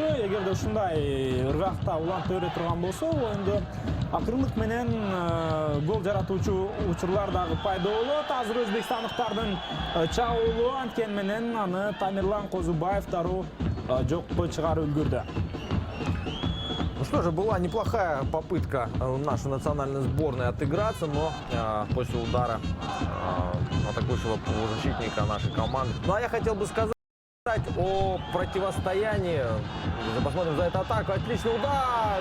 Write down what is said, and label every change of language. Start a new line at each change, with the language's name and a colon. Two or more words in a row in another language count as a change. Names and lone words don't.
Kyrgyz: Эгерде ушундай ыргакта уланып өрө турган болсо, оюнду акырындык менен гол жаратуучу учурлар дагы пайда болот. Азыр өзбекстандыктардын чабуулу анткени менен аны Тамирлан Козубаев дароо жокко чыгарып үлгүрдү.
Russian: Ну что же, была неплохая попытка нашей национальной сборной отыграться, но после удара атакующего полузащитника нашей команды. Ну а я хотел бы сказать о противостоянии. Посмотрим за эту атаку. Отличный удар.